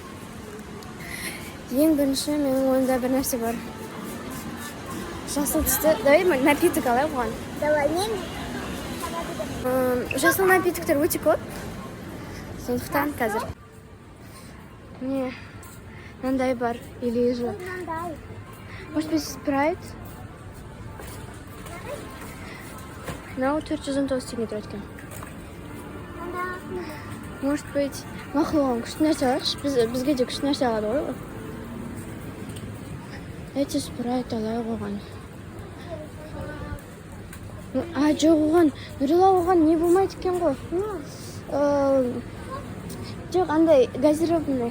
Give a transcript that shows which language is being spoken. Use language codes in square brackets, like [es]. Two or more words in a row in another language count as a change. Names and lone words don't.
[kk] Ең бірінші менің ойымда бір нәрсе бар. Жасыл түсті. [ru] Давай напиток [kk] алайық оған. Давай, мен жасыл напитоктар өте көп. Сондықтан қазір. Міне, мынандай бар. [ru] Или же. Может быть, спрайт? [kk] Мынау 419 теңге тұрады екен. [ru] Может быть, [kk] мақұлған күшті нәрсе алайықшы. Бізге де күшті нәрсе алады ғой. Давайте спрайт алайық оған. Жоқ оған, Нұрила оған не болмайды екен ғой. Жоқ, андай газированный.